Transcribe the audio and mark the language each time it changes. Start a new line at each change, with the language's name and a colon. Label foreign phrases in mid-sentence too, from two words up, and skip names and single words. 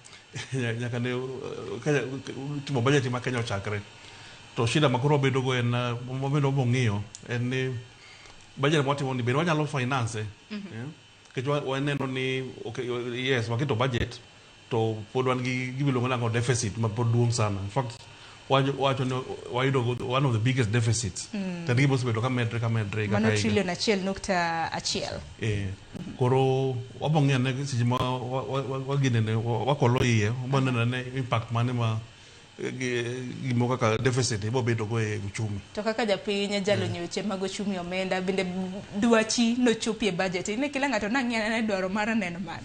Luo (Kenya and Tanzania): timo budget ma Kenya ochakre to shida makoro bedo go en mobedo mong'iyo en ni budget motimo ni bende wanyalo finance kech waneno ni
English: okay, yes
Luo (Kenya and Tanzania): waketo budget to pod wan gi gimiluongo nango deficit ma pod duong' sana.
English: In fact
Luo (Kenya and Tanzania): wacho ni wayudo
English: one of the biggest deficits
Luo (Kenya and Tanzania): to gi bosebedo ka medre mano trillion 1.1 koro wabong'e ne seche ma waginene wakolo iye wabaneno ne impact mane ma gimo kaka deficit ibo bedo go e uchumi to kaka japiny jalony weche mag uchumi omenda bende dwachi nochopi e budget ne kila ng'ato nang'e ne dwaro mar neno mane.